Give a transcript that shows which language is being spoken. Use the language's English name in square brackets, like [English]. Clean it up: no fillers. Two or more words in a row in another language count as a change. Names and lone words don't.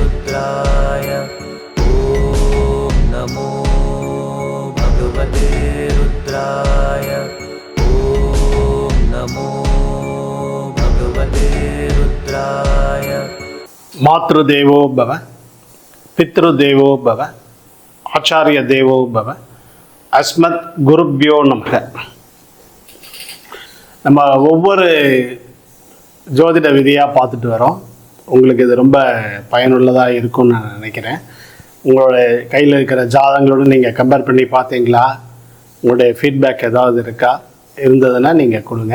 [Sanskrit] रुद्राय ॐ नमो भगवते रुद्राय ॐ नमो भगवते रुद्राय। मातृदेवो भव, पितृदेवो भव, आचार्य देवो भव, अस्मत् गुरुभ्यो नमः. [Tamil] நம்ம ஒவ்வொரு ஜோதிட விதியாக பார்த்துட்டு வரோம். உங்களுக்கு இது ரொம்ப பயனுள்ளதாக இருக்கும்னு நான் நினைக்கிறேன். உங்களோட கையில் இருக்கிற ஜாதகங்களோடு நீங்கள் கம்பேர் பண்ணி பார்த்தீங்களா? உங்களுடைய ஃபீட்பேக் ஏதாவது இருக்கா? இருந்ததுன்னா நீங்கள் கொடுங்க.